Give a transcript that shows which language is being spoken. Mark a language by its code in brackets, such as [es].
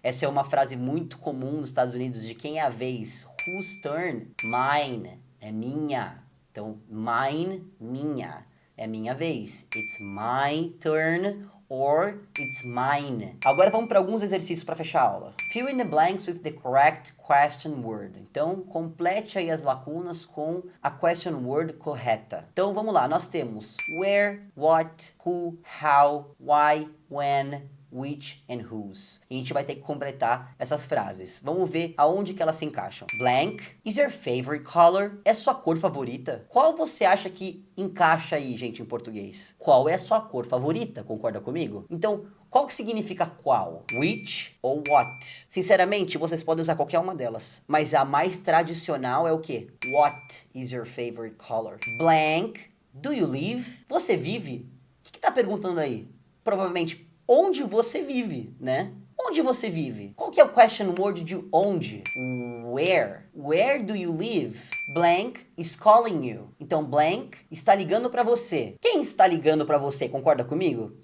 [pt] Essa é uma frase muito comum nos Estados Unidos, de quem é a vez. [en] Whose turn? Mine. [pt] É minha. Então, mine, minha. É minha vez. [en] It's my turn or it's mine. [pt] Agora vamos para alguns exercícios para fechar a aula. [en] Fill in the blanks with the correct question word. [pt] Então, complete aí as lacunas com a question word correta. Então, vamos lá. Nós temos where, what, who, how, why, when, which and whose. E a gente vai ter que completar essas frases. Vamos ver aonde que elas se encaixam. [en] Blank is your favorite color? [pt] É sua cor favorita? Qual você acha que encaixa aí, gente, em português? Qual é a sua cor favorita? Concorda comigo? Então, qual que significa qual? Which ou what? Sinceramente, vocês podem usar qualquer uma delas. Mas a mais tradicional é o quê? [en] What is your favorite color? Blank, do you live? [pt] Você vive? O que tá perguntando aí? Provavelmente, onde você vive, né? Onde você vive? Qual que é o question word de onde? Where? [en] Where do you live? Blank is calling you. [pt] Então, blank está ligando para você. Quem está ligando para você? Concorda comigo?